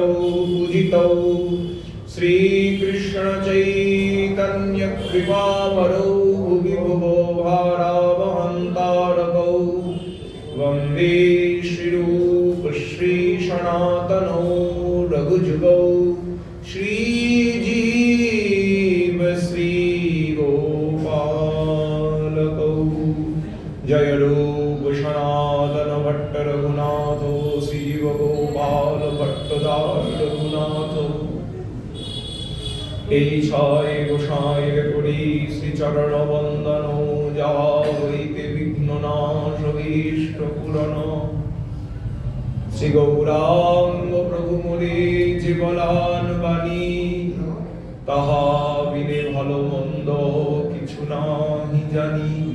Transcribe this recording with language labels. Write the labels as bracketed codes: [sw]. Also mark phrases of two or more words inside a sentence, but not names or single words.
[sa] पूजितो श्रीकृष्ण चैतन्य कृपावरो भुवि भुवो भारावहन्तारकौ वन्दे श्रीरूप श्रीसनातनो रघुजुगौ श्रीजीव श्रीगोपालकौ। [bn] জয় রূপ সনাতন ভট্ট রঘুনাথ শিব গোপাল ভট্টদাস রঘুনাথ। এই ছয় গোসাইয়ের করি শ্রীচরণ বন্দন যা হইতে বিঘ্ন নাশ ইষ্ট পূরণ। শ্রী গৌরাঙ্গ প্রভু মোরে জীবলান বাণী তাহা বিনে ভালো মন্দ কিছু নাহি জানি।